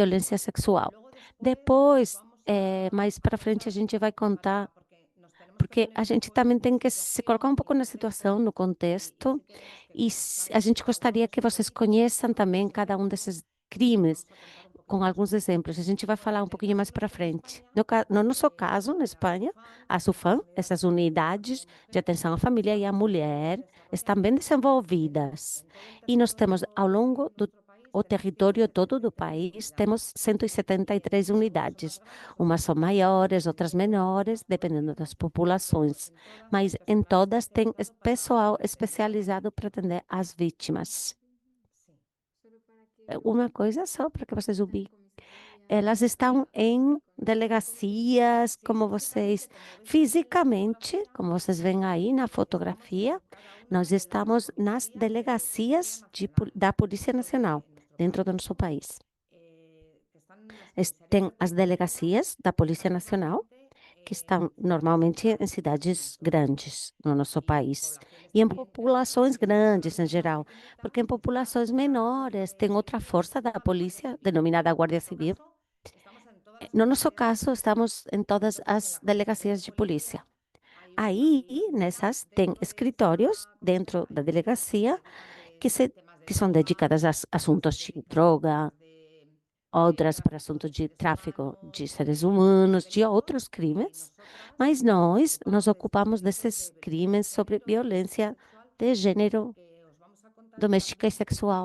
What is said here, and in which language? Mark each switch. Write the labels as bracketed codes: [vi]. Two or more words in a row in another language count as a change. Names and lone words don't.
[pt] violência sexual. sexual. [es] Luego después [pt] Depois, vamos mais a para frente, a contar, gente vai contar, [es] porque nos tenemos que [pt] porque [es] poner [pt] a [es] un [pt] gente [es] poco en [pt] também tem [es] vuestra [pt] que se colocar um [es] situación y pouco na situação, contexto [pt] no [es] y [pt] contexto, [es] sí queremos que [pt] e a [es] conozcáis [pt] gente [es] cada uno [pt] gostaria de que [es] esos [pt] vocês [es] delitos [pt] conheçam [es] con [pt] também [es] esos [pt] cada um [es] ejemplos [pt] desses [es] y os [pt] crimes [es] vamos a contar un [pt] com [es] poquito la [pt] alguns [es] historia. [pt] exemplos. A gente vai falar um [es] En el [pt] pouquinho [es] caso [pt] mais para [es] nuestro en [pt] frente. [es] España, [pt] No nosso caso, na [es] las [pt] Espanha, [es] UFAM, [pt] a SUFAM, [es] las unidades [pt] essas [es] de atención [pt] unidades de [es] familia-mujer, [pt] atenção à família e à [es] estamos bastante [pt] mulher, estão bem [es] desarrolladas [pt] desenvolvidas. [es] en todo el [pt] E nós temos, [es] territorio [pt] ao longo [es] de [pt] do [es] nuestro país, [pt] o [es] tenemos [pt] território todo do [es] 173 [pt] país, [es] unidades. [pt] temos 173 [es] Algunas son más [pt] unidades. [es] grandes, [pt] Umas [es] otras [pt] são [es] más pequeñas, [pt] maiores, outras [es] dependiendo de [pt] menores, [es] las [pt] dependendo das [es] poblaciones, pero [pt] populações. [es] en todas hay [pt] Mas em [es] personal [pt] todas tem [es] especializado [pt] pessoal [es] para atender a las [pt] especializado para [es] víctimas. [pt] atender as vítimas. [es] Sí. Solo para que [pt] Uma coisa só para que vocês [es] las [pt] ubiquem. [es] comisarías [pt] Elas estão em delegacias, [es] Sí, [pt] como vocês, [es] como veis aquí en la [pt] fisicamente, [es] fotografía, [pt] como vocês veem aí na [es] estamos [pt] fotografia, [es] en cada una [pt] nós [es] de las [pt] estamos nas [es] comisarías de Policía [pt] delegacias [es] Nacional [pt] da Polícia [es] dentro [pt] Nacional, [es] de nuestro [pt] dentro do [es] país. [pt] nosso país. [es] Que están las comisarías de [pt] Tem as [es] atención directa, [pt] delegacias da Polícia [es] están [pt] Nacional, [es] normalmente [pt] que estão [es] en ciudades [pt] normalmente em [es] grandes [pt] cidades [es] sobre todo [pt] grandes no nosso [es] y en [pt] país. [es] poblaciones [pt] E em [es] también grandes. [pt] populações [es] En las [pt] grandes em [es] poblaciones más [pt] geral, [es] pequeñitas [pt] porque em [es] está [pt] populações [es] otra fuerza [pt] menores tem [es] de [pt] outra [es] seguridad [pt] força da [es] pública, que es la Guardia [pt] polícia, [es] Civil. [pt] denominada [es] En [pt] Guardia [es] nuestro [pt] Civil. [es] caso, estamos en todas las [pt] No nosso [es] comisarías de [pt] caso, [es] policía. [pt] estamos em todas [es] Entonces, en [pt] as [es] la comisaría de [pt] delegacias de [es] policía [pt] polícia. [es] hay [pt] Aí, [es] oficinas [pt] nessas, tem [es] dentro de esa [pt] escritórios dentro da [es] comisaría que se [pt] delegacia [es] dedican [pt] que [es] de [pt] se [es] temas [pt] que são dedicadas a assuntos de droga, outras para assuntos de tráfico de seres humanos, de outros crimes, mas nós nos ocupamos desses crimes sobre violência de gênero, doméstica e sexual.